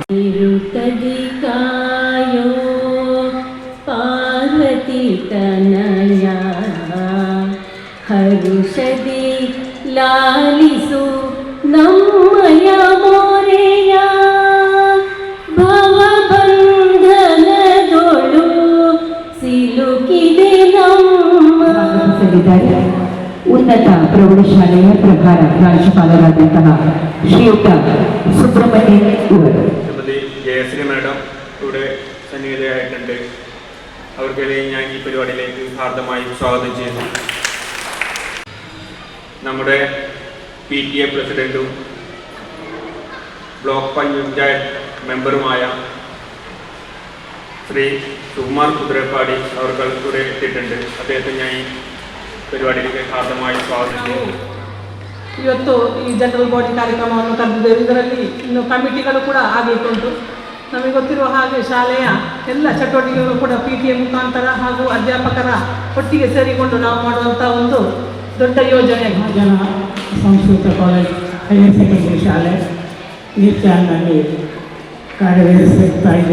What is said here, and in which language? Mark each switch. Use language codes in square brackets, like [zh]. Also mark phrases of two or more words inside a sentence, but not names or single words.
[kn] ಇರುತ್ತದೆ ಕಾಯೋ ಪಾರ್ವತಿ ತನಯ ಹರುಷದಿ ಲಾಲಿಸು ನಮ್ಮಯ ಮೋರೆಯ ಭವಬಂಧನದೊಳು ಸಿಲುಕಿದೆ ನಮ್ಮ. ಉನ್ನತ ಪ್ರೌಢಶಾಲೆಯ ಪ್ರಭಾರ ಪ್ರಾಂಶುಪಾಲರಾದಂತಹ ಶ್ರೀಯುತ സുബ്രഹ്മണ്യൻ ഇവർ. [ml] ജയശ്രീ മാഡം ഇവിടെ സന്നിഹിതയായിട്ടുണ്ട്. അവർക്കെതിരെ ഞാൻ ഈ പരിപാടിയിലേക്ക് ഹാർദമായി സ്വാഗതം ചെയ്യുന്നു. നമ്മുടെ PTA പ്രസിഡന്റും ബ്ലോക്ക് പഞ്ചായത്ത് മെമ്പറുമായ ശ്രീ സുകുമാർ കുതിരപ്പാടി അവർക്ക് ഇവിടെ എത്തിയിട്ടുണ്ട്. അദ്ദേഹത്തെ ഞാൻ ഈ പരിപാടിയിലേക്ക് ഹാർദമായി സ്വാഗതം ചെയ്യുന്നു. [kn] ಇವತ್ತು ಈ [en] general body [kn] ಕಾರ್ಯಕ್ರಮವನ್ನು ಕರೆದಿದ್ದೇವೆ. ಇದರಲ್ಲಿ ಇನ್ನು ಕಮಿಟಿಗಳು ಕೂಡ ಆಗಬೇಕುಂಟು. ನಮಗೆ ಗೊತ್ತಿರುವ ಹಾಗೆ ಶಾಲೆಯ ಎಲ್ಲ ಚಟುವಟಿಕೆಗಳು ಕೂಡ PTA ಮುಖಾಂತರ ಹಾಗೂ ಅಧ್ಯಾಪಕರ ಒಟ್ಟಿಗೆ ಸೇರಿಕೊಂಡು ನಾವು ಮಾಡುವಂಥ ಒಂದು ದೊಡ್ಡ ಯೋಜನೆ. ಜನ ಸಂಸ್ಕೃತ ಕಾಲೇಜ್ ಹೈಯರ್ ಸೆಕೆಂಡರಿ ಶಾಲೆ ನೀರ್ಚಾಲ್ನಲ್ಲಿ ಕಾರ್ಯನಿರ್ವಹಿಸುತ್ತಾ ಇದೆ.